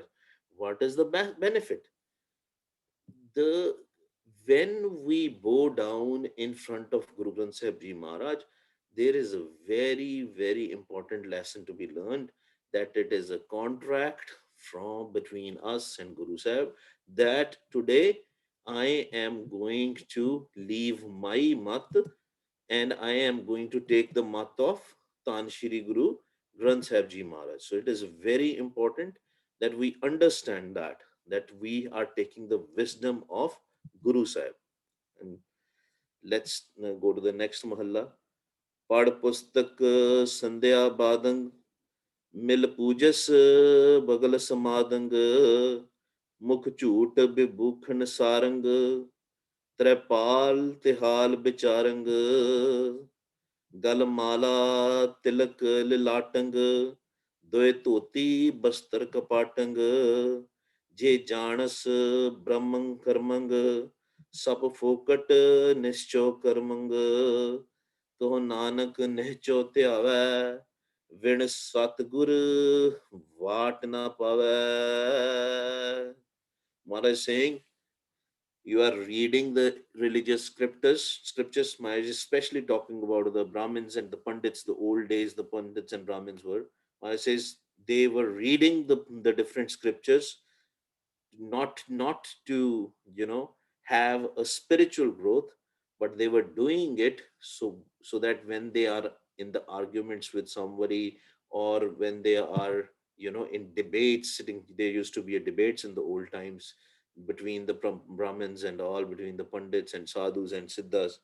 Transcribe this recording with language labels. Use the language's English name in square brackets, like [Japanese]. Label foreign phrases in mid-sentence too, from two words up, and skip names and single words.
[English] What is the benefit? The When we bow down in front of Guru Granth Sahib Ji Maharaj, there is a very, very important lesson to be learned, that it is a contract from between us and Guru Sahib, that today I am going to leave my mat and I am going to take the mat of Tan Shri Guru Granth Sahib Ji Maharaj. So it is very important that we understand that we are taking the wisdom of Guru Sahib. And let's go to the next mahalla. [Punjabi] ਪੜ੍ਹ ਪੁਸਤਕ ਸੰਧਿਆ ਬਾਦੰ ਮਿਲ ਪੂਜਸਿ ਬਗੁਲ ਸਮਾਧੰ ਮੁਖਿ ਝੂਟ ਬਿਭੂਖਣ ਸਾਰੰਗ ਤ੍ਰੈਪਾਲ ਤਿਹਾਲ ਵਿਚਾਰੰਗ ਗਲ ਮਾਲਾ ਤਿਲਕ ਲਿਲਾਟੰਗ ਦੋਇ ਧੋਤੀ ਬਸਤਰ ਕਪਾਟੰਗ ਜੇ ਜਾਣਸ ਬ੍ਰਹਮੰ ਕਰਮੰਗ ਸਭ ਫੋਕਟ ਨਿਸ਼ਚੋ ਕਰਮੰਗ ਤੋ ਨਾਨਕ ਨਿਹਚੋ ਧਿਆਵੈ ਵਿਣ ਸਤਿਗੁਰ ਵਾਟ ਨਾ ਪਾਵੈ. [English] Maharaj saying, you are reading the religious scriptures. Maharaj is especially talking about the Brahmins and the Pandits, the old days the Pandits and Brahmins were. Maharaj says they were reading the different scriptures, not to have a spiritual growth, but they were doing it so that when they are in the arguments with somebody, or when they are in debates sitting, there used to be a debates in the old times between the Brahmins and all, between the Pandits and Sadhus and Siddhas.